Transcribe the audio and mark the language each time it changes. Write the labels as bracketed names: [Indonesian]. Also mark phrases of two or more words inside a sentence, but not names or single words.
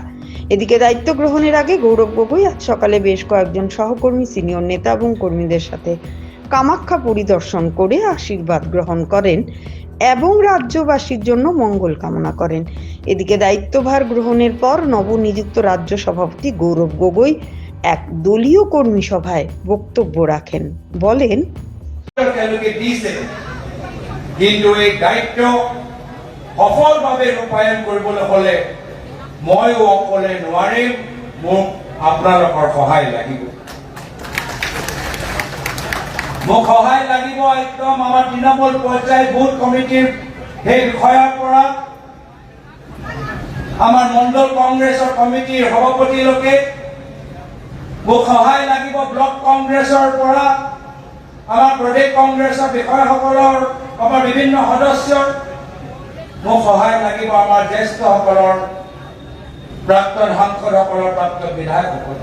[Bangla] এদিকে দায়িত্ব গ্রহণের আগে গৌরব গগৈ আজ সকালে বেশ কয়েকজন সহকর্মী, সিনিয়র নেতা এবং কর্মীদের সাথে কামাখ্যা পরিদর্শন করে আশীর্বাদ গ্রহণ করেন এবং রাজ্যবাসীর জন্য মঙ্গল কামনা করেন। এদিকে দায়িত্বভার গ্রহণের পর নবনিযুক্ত রাজ্য সভাপতি গৌরব গগৈ এক দলীয় কর্মী সভায় বক্তব্য রাখেন। বলেন, [Assamese] কিন্তু এই দায়িত্ব সফলভাৱে ৰূপায়ণ কৰিবলৈ হলে মইও অকলে নোৱাৰিম, মোক আপোনালোকৰ সহায় লাগিব। মোক সহায় লাগিব একদম আমাৰ তৃণমূল পৰ্যায় বুথ কমিটিৰ সেই বিষয়াৰ পৰা আমাৰ মণ্ডল কংগ্ৰেছৰ কমিটিৰ সভাপতিলৈকে, মোক সহায় লাগিব ব্লক কংগ্ৰেছৰ পৰা আমাৰ প্ৰদেশ কংগ্ৰেছৰ বিষয়াসকলৰ, আমাৰ বিভিন্ন সদস্যৰ, মোক সহায় লাগিব আমাৰ জ্যেষ্ঠসকলৰ, প্ৰাক্তন সাংসদসকলৰ, প্ৰাক্তন বিধায়কসকলৰ।